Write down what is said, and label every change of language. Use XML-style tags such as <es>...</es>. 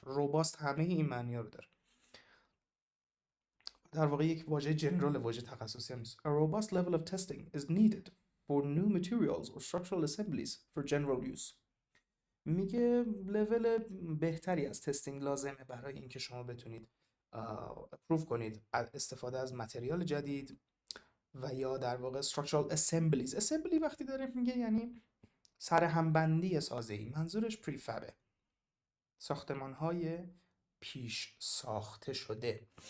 <fa>روباست همه این معنی رو داره. در واقع یک واژه جنرال، واژه تخصصی هم نیست.</fa> <en>A robust level of testing is needed for new materials or structural assemblies for general use.</en> <fa>میگه لول بهتری از تستینگ لازمه برای اینکه شما بتونید اپروف کنید استفاده از متریال جدید و یا در واقع structural assemblies. assembly وقتی داره میگه یعنی سرهمبندی سازه‌ای، منظورش پریفابه، ساختمان‌های پیش ساخته شده.</fa>